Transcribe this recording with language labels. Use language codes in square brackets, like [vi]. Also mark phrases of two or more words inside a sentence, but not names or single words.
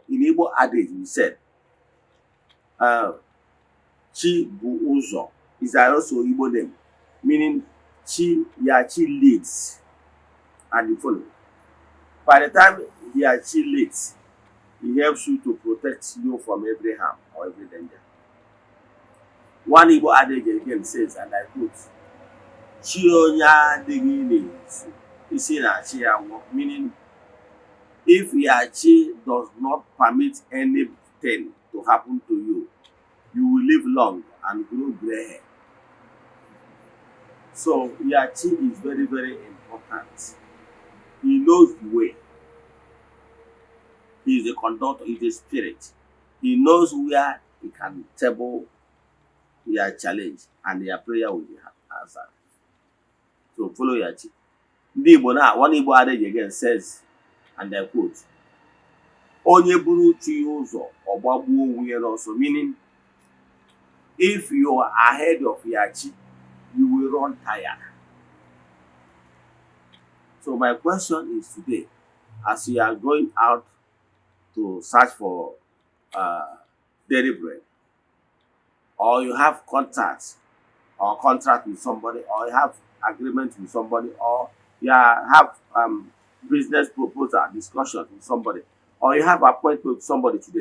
[en] In Igbo adage, we said, [ig] chi buzo [en] is also Igbo name, meaning your chi leads and you follow. By the time your chi leads, he helps you to protect you from every harm or every danger. One Igbo adage again says, and I quote, [ig] chi onya adịghị n'ezu, isi na chi ya nwụọ, [en] meaning if your chi does not permit anything to happen to you, you will live long and grow gray hair. So your chi is very, very important. He knows the way. He is a conductor, he is a spirit. He knows where he can table your challenge and your prayer will be answered. So follow your chi. [ig] Ndị Igbo na [en] one Igbo adage again says, and I quote, [ig] onye buru chi ụzọ ọgbagbuo onwe ya n'ọsọ, [en] meaning if you are ahead of your chi, you will run tired. So my question is today, as you are going out to search for daily bread, or you have contacts or contract with somebody, or you have agreement with somebody, or you have business proposal discussion with somebody, or you have appointment with somebody today.